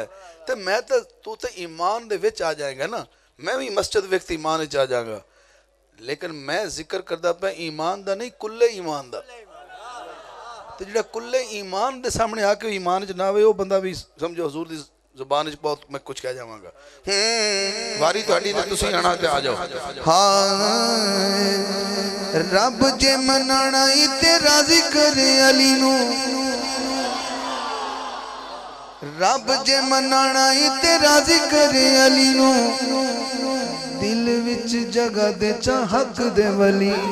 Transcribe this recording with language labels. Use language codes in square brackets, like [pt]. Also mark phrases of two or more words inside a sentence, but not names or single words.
[pa] ਤੇ ਮੈਂ ਤੋ ਤੂੰ ਤੋ ਈਮਾਨ ਦੇ ਵਿੱਚ ਆ ਜਾਏਗਾ ਨਾ, ਮੈਂ ਵੀ ਮਸਜਿਦ ਵੇਖ ਕੇ ਈਮਾਨ 'ਚ ਆ ਜਾਊਂਗਾ, ਲੇਕਿਨ ਮੈਂ ਜ਼ਿਕਰ ਕਰਦਾ ਪਿਆ ਈਮਾਨ ਦਾ ਨਹੀਂ, ਕੁੱਲੇ ਈਮਾਨ ਦਾ। ਤੇ ਜਿਹੜਾ ਕੁੱਲੇ ਈਮਾਨ ਦੇ ਸਾਹਮਣੇ ਆ ਕੇ ਈਮਾਨ 'ਚ ਨਾ ਆਵੇ, ਉਹ ਬੰਦਾ ਵੀ ਸਮਝੋ ਹਜ਼ੂਰ ਦੀ ਜ਼ੁਬਾਨ 'ਚ ਬਹੁਤ ਮੈਂ ਕੁਝ ਕਹਿ ਜਾਵਾਂਗਾ। ਵਾਰੀ ਤੁਹਾਡੀ ਤੇ ਤੁਸੀਂ ਆਣਾ ਤੇ ਆ ਜਾਓ। ਹਾਂ ਰੱਬ ਜੇ ਮਨਾਣਾ ਤੇ ਰਾਜ਼ੀ ਕਰੇ ਅਲੀ ਨੂੰ, ਰੱਬ ਜੇ ਮਨਾਣਾ ਤੇ ਰਾਜ਼ੀ ਕਰੇ ਅਲੀ ਨੂੰ, ਦਿਲ ਵਿੱਚ ਜਗ੍ਹਾ ਦੇ ਚਾਹਕ ਦੇ ਵਲੀ।